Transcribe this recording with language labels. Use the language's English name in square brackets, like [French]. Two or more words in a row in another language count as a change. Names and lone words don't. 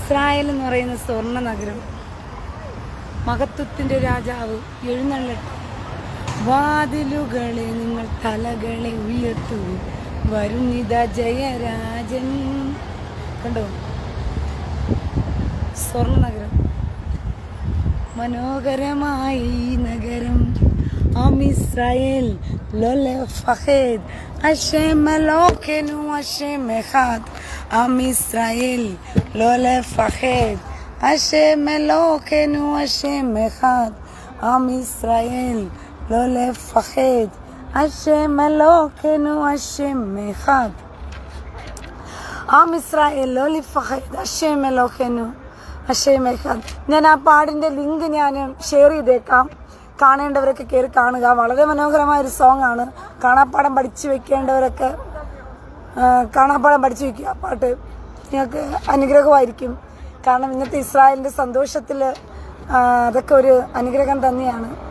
[Malayalam] ഇസ്രായേൽ എന്ന് പറയുന്ന സ്വർണ്ണ നഗരം, മഹത്വത്തിൻ്റെ രാജാവ് എഴുന്നള്ളട്ടെ. വാതിലുകളെ നിങ്ങൾ തലകളെ ഉയർത്തു, വരുന്നിത ജയരാജൻ. കണ്ടോ, സ്വർണ്ണ നഗരം, മനോഹരമായി ഈ നഗരം. [Hebrew] עם ישראל לא לפחד, השם אלוקינו השם אחד. עם ישראל לא לפחד, השם אלוקינו השם אחד. עם ישראל לא לפחד, השם אלוקינו השם אחד. עם ישראל לא לפחד, השם אלוקינו השם אחד. [Malayalam] ഞാൻ ആ പാടിൻ്റെ ലിങ്ക് ഞാൻ ഷെയർ ചെയ്തേക്കാം, കാണേണ്ടവരൊക്കെ കയറി കാണുക. വളരെ മനോഹരമായൊരു സോങ് ആണ്. കാണാപ്പാടം പഠിച്ചു വെക്കേണ്ടവരൊക്കെ കാണാപ്പാടം പഠിച്ചു വെക്കുക. ആ പാട്ട് നിങ്ങൾക്ക് അനുഗ്രഹമായിരിക്കും. കാരണം ഇന്നത്തെ ഇസ്രായേലിൻ്റെ സന്തോഷത്തിൽ അതൊക്കെ ഒരു അനുഗ്രഹം തന്നെയാണ്.